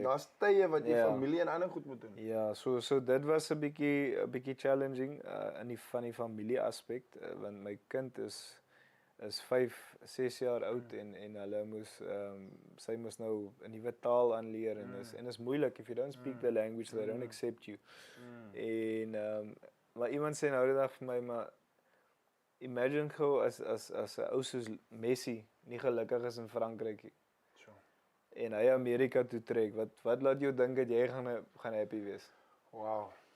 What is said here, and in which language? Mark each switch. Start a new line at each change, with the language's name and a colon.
Afrikaans: Daar's tye wat jy familie en ander goed moet doen. Ja, so dit was 'n bietjie challenging van die familie aspek, want my kind is 5-6 jaar oud en hulle moes sy moes nou 'n nuwe taal aanleer en is moeilik.
English: If you don't speak the language, they don't accept you.
Afrikaans: En maar iemand sê nou die dag vir my, maar imagine gou as 'n ou soos Messi nie gelukkig is in Frankryk nie. En hy Amerika toe trek, wat laat jou dink dat jy gaan happy wees?
English: Wow.